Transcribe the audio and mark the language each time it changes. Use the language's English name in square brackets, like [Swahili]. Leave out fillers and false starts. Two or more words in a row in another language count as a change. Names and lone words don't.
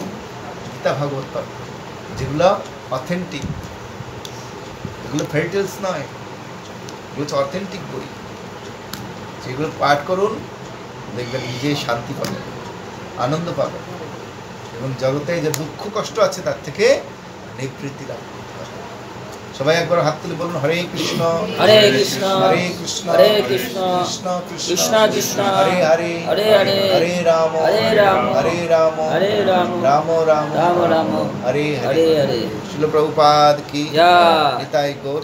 [Bangla] গীতা ভাগবত পাঠ, যেগুলো অথেন্টিক, এগুলো ফেরিটেলস নয়, এগুলো হচ্ছে অথেন্টিক বই, সেগুলো পাঠ করুন, দেখবেন নিজেই শান্তি পাবেন, আনন্দ পাবেন, এবং জগতে যে দুঃখ কষ্ট আছে তার থেকে নিবৃত্তি লাভ করতে পারবেন। সবাই একবার হাত তুলে বলুন, হরে কৃষ্ণ হরে কৃষ্ণ হরে কৃষ্ণ হরে কৃষ্ণ কৃষ্ণ কৃষ্ণ কৃষ্ণ হরে হরে হরে হরে হরে রাম হরে রাম হরে রাম হরে রাম রাম রাম রাম রাম হরে হরে হরে। হরে। শিল প্রভুপাদ কি জয়। নিতাই গৌর।